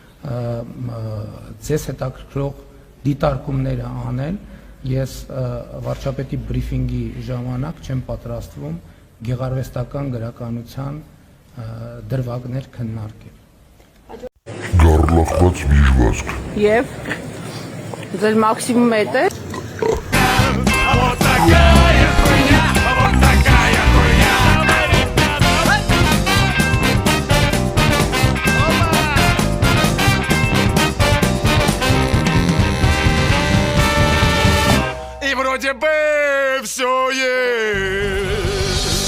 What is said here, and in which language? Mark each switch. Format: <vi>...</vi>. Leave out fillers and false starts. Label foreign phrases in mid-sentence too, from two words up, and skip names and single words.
<hy>ձեզ հետաքրքրող դիտարկումները անել։ Ես վարչապետի բրիֆինգի ժամանակ չեմ պատրաստվում գեղարվեստական գրականության դրվագներ քննարկել։ Գառլախված միջվածք։ Եվ ձեր մաքսիմում է դա։</hy> <ru>Вот такая хуйня, вот такая хуйня. И вроде бы все есть.</ru>